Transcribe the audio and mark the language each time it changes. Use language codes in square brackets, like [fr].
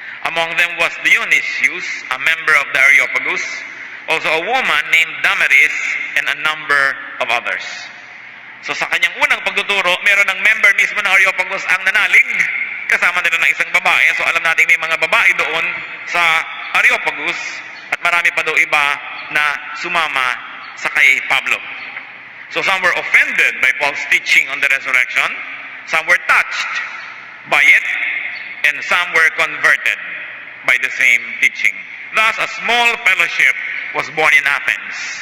[en] Among them was Dionysius, a member of the Areopagus, also a woman named Damaris, and a number of others. [tl] So sa kanyang unang pagtuturo, meron ng member mismo ng Areopagus ang nanalig, kasama nila ng isang babae. So alam natin may mga babae doon sa Areopagus, at marami pa daw iba na sumama sa kay Pablo. [en] So some were offended by Paul's teaching on the resurrection, some were touched by it, and some were converted by the same teaching. Thus, a small fellowship was born in Athens.